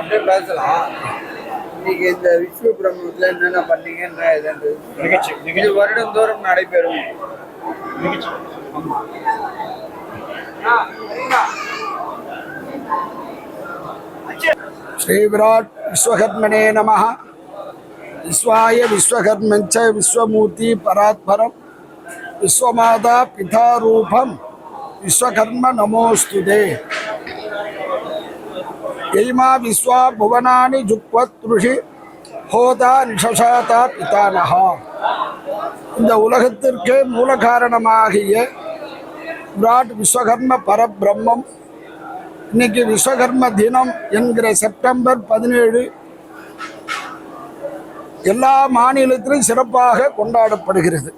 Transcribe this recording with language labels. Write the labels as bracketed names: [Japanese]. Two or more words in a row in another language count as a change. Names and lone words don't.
[Tamil] பேசலாம். இன்னைக்கு இந்த விஸ்வ பிரம்மத்தில் என்னென்ன பண்ணீங்கன்ற இது வருடந்தோறும் நடைபெறும் [Sanskrit] श्री विराट विश्वकर्मणे नमः। विश्वाय विश्वकर्मंच विश्वमूर्ति परात्परम विश्वमाता पिता रूपम विश्वकर्म नमोस्तुते। यैमा विश्वा भुवनानि जुक्वत्रुषि होता निशशाता पितानः। [Tamil] இந்த உலகத்திற்கு மூல காரணமாகிய விராட் விஸ்வகர்ம பரபிரம்மம் இன்னைக்கு விஸ்வகர்ம தினம் என்கிற செப்டம்பர் 17 எல்லா மாநிலத்திலும் சிறப்பாக கொண்டாடப்படுகிறது.